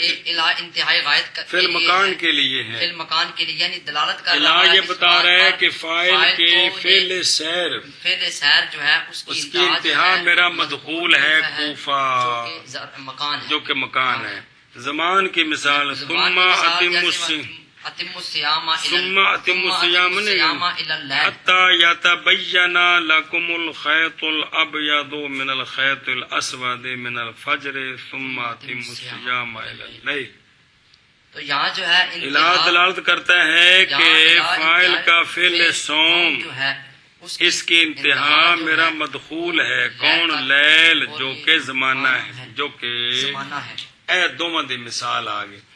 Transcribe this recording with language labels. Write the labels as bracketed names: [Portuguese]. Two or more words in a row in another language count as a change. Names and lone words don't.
[Urdu] الہ انتہائی غایت [Arabic] فی المکان [Urdu] کے لیے ہے [Arabic] فی المکان [Urdu] کے لیے یعنی دلالت کر رہا الہ ہے یہ بتا رہا ہے کہ فاعل کے فعل سیر فعل سیر جو ہے اس کی انتہا میرا مدخول ہے کوفہ مکان ہے جو کہ مکان ہے زمان کی مثال [Arabic] ثم اتم اتم الصیام ثم اتم الصیام الی اللیل حتی یتبین لکم الخیط الابیض من الخیط الاسود من الفجر ثم اتم الصیام الی اللیل. [Urdu] تو یہاں جو ہے الہ دلالت کرتا ہے کہ فاعل کا فعل صوم جو ہے اس کی انتہا میرا مدخول ہے. کون؟ لیل، جو کہ زمانہ ہے، جو کہ زمانہ ہے. [Punjabi] اے دوواں دی مثال آ گئی.